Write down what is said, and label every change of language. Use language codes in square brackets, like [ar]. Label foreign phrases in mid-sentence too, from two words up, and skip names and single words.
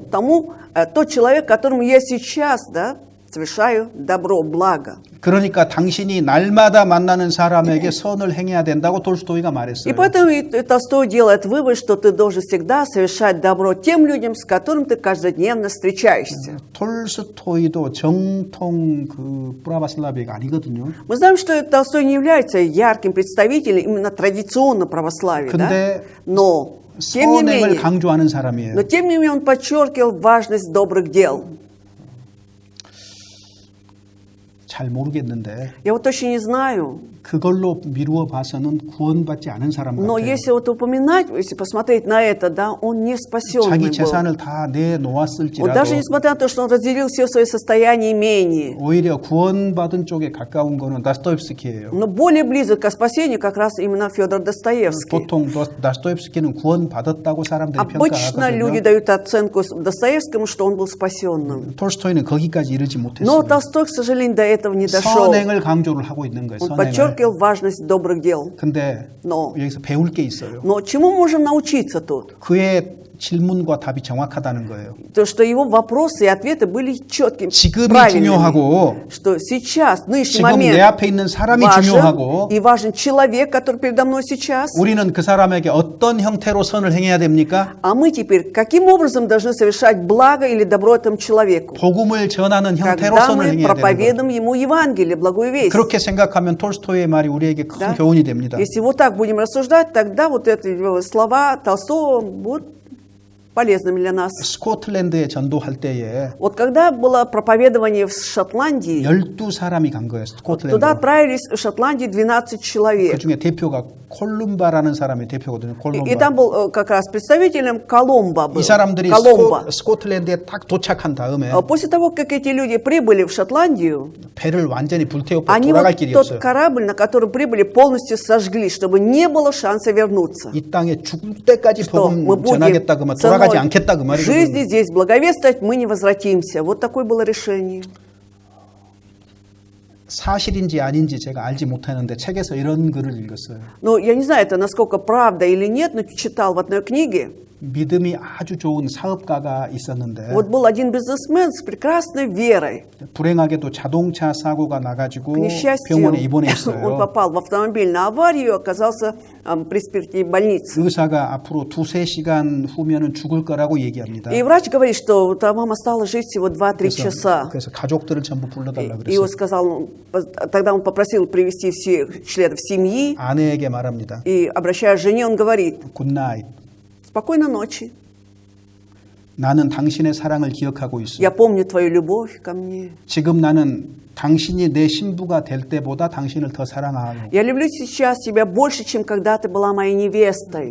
[ru] Тот человек, которому я сейчас, да, совершаю добро, благо. [ko] 그러니까 당신이 날마다 만나는 사람에게 선을 행해야 된다고 톨스토이가 [ru] И [ko] 말했어요. [ru] поэтому и Толстой делает вывод, что ты должен всегда совершать добро тем людям, с которыми ты каждодневно встречаешься. [ko] 톨스토이도 정통 그 프라바슬라비가 아니거든요. [ru] Мы знаем, что Толстой не является ярким представителем именно традиционно православия, да? [ko] 근데 [ru] Но тем не [ko] 선행을 [ru] менее, [ko] 강조하는 사람이에요. [ru] он подчеркивал важность добрых дел. [ko] 잘 모르겠는데 [ru] Я вот точно не знаю, [ko] 그걸로 미루어 봐서는 구원받지 않은 사람 [ru] но [ko] 같아요. [ru] если вот упоминать, если посмотреть на это, да, он не спасенный [ko] 자기 [ru] был. [ko] 재산을 다 [ru] Вот [ko] 내놓았을지라도 [ru] даже несмотря на то, что он разделил все свои состояния имения, [ko] 오히려 구원받은 쪽에 가까운 거는 다스토옙스키예요. [ru] но более близок к спасению как раз именно Федор Достоевский. [ko] 보통 다스토옙스키는 구원받았다고 사람들이 [ru] Обычно люди [ko] 평가하거든요. [ru] дают оценку Достоевскому, что он был спасенным. [ko] 톨스토이는 거기까지 이르지 [ru] Но [ko] 못했어요. [ru] Толстой, к сожалению, до этого не дошел. [ko] 선행을 강조를 하고 있는 거예요. [ru] Он [ko] 선행을. [ru] подчеркивал важность добрых дел. [ko] 근데 [ru] Но, [ko] 여기서 배울 게 있어요. [ru] но чему можем научиться тут? [ko] 그의 질문과 답이 정확하다는 거예요. [ru] То, что его вопросы и ответы были четкими, [ko] 지금이 [ru] правильными. [ko] 중요하고 [ru] Что сейчас, нынешний [ko] 지금 내 [ru] момент [ko] 앞에 있는 사람이 [ru] важен, [ko] 중요하고 [ru] и важен человек, который передо мной сейчас. [ko] 우리는 그 사람에게 어떤 형태로 선을 행해야 됩니까? [ru] А мы теперь каким образом должны совершать благо или добро этому человеку? [ko] 복음을 전하는 형태로 [ru] Когда [ko] 선을 [ru] мы [ko] 행해야 되는 거예요. [ru] проповедуем ему Евангелие, благую весть. [ko] 그렇게 생각하면 톨스토이의 말이 우리에게 큰 [ru] Да? [ko] 교훈이 됩니다. [ru] Если вот так будем рассуждать, тогда вот эти слова Толстого будут полезными для нас. [ko] 스코틀랜드에 전도할 때에 [ru] Вот когда было проповедование в Шотландии, [ko] 12사람이 간 거예요. [ru] туда [ko] 스코틀랜드. [ru] отправились в Шотландии 12 человек. [ko] 그중에 대표가 콜룸바라는 사람이 대표거든요. [ru] И [ko] 콜룸바. [ru] там был как раз представителем Колумба был. [ko] 이 사람들이 [ru] Колумба. [ko] 스코틀랜드에 딱 도착한 다음에 [ru] После того, как эти люди прибыли в Шотландию, [ko] 배를 완전히 불태우고 [ru] они [ko] 돌아갈 [ru] вот [ko] 길이 [ru] тот [ko] 없어요. [ru] корабль, на который прибыли, полностью сожгли, чтобы не было шанса вернуться. [ko] 이 땅에 죽을 때까지 [ru] Что [ko] 복음 [ru] мы будем [ko] 전하겠다 그만 돌아가지 [ru] ценой [ko] 않겠다 그 [ru] жизни [ko] 말이거든요. [ru] здесь благовествовать, мы не возвратимся. Вот такое было решение. [ko] 사실인지 아닌지 제가 알지 못하는데 책에서 이런 글을 읽었어요. [ru] Но я не знаю, это насколько правда или нет, но читал в одной книге. [ko] 믿음이 아주 좋은 사업가가 있었는데 [ru] Вот был один бизнесмен с прекрасной верой. [ko] 불행하게도 자동차 사고가 나가지고 [ru] К несчастью, [ko] 병원에 [ru] он [ko] 입원했어요. [ru] попал в автомобильную аварию и оказался при смерти в больнице. [ko] 의사가 앞으로 2-3시간 후면은 죽을 거라고 얘기합니다. [ru] И врач говорит, что там вам осталось жить всего 2-3 часа. [ko] 그래서 가족들을 전부 불러달라 [ru] И он [ko] 그랬어요. [ru] сказал, тогда он попросил привести всех членов семьи. [ko] 아내에게 말합니다. [ru] И обращаясь к жене, он говорит: [ko] 굿나잇. [ru] спокойной ночи. [ko] 나는 당신의 사랑을 기억하고 있어. [ru] Я помню твою любовь ко мне. [ko] 지금 나는 당신이 내 신부가 될 때보다 당신을 더 사랑하고 [ru] Я люблю сейчас тебя больше, чем когда ты была моей невестой.